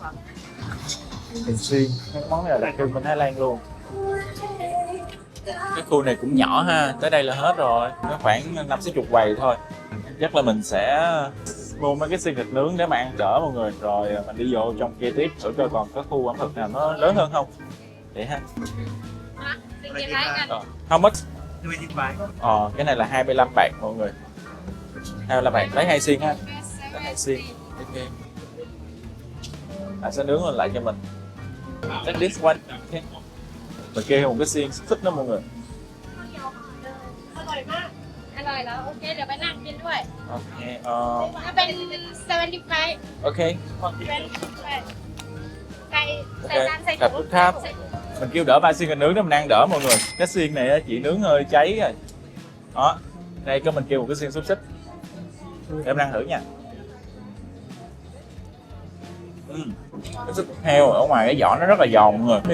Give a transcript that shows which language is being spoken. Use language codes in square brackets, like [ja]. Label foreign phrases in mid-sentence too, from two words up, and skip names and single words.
[vi] Mình xuyên, cái món này là đặc trưng bên Thái Lan luôn. Cái khu này cũng nhỏ ha, tới đây là hết rồi, nó khoảng 50-60 quầy thôi. Chắc là mình sẽ mua mấy cái xiên thịt nướng để mà ăn đỡ mọi người, rồi mình đi vô trong kia tiếp thử coi còn có khu ẩm thực nào nó lớn hơn không. Vậy ha. [en] How much? [vi] Cái này là 25 bạc mọi người. 25 bạc, lấy 2 xiên ha. Lấy 2 xiên. Ok. Sẽ nướng lên lại cho mình. [en] Take this one. Okay. [vi] Mình kêu một cái xiên xúc xích đó mọi người. [th] อร่อยมาก อร่อยแล้ว โอเค เดี๋ยวไปนั่งกินด้วย Ok. ถ้าเป็น75 Ok. ใส่ใส่น้ำใส่ [vi] Cảm ơn Tháp. Mình kêu đỡ 3 xiên thịt nướng để mình ăn đỡ mọi người. Cái xiên này á, chị nướng hơi cháy rồi. Đó. Đây có mình kêu một cái xiên xúc xích. Để mình ăn thử nha. Cái xúc heo ở ngoài cái vỏ nó rất là giòn mọi người.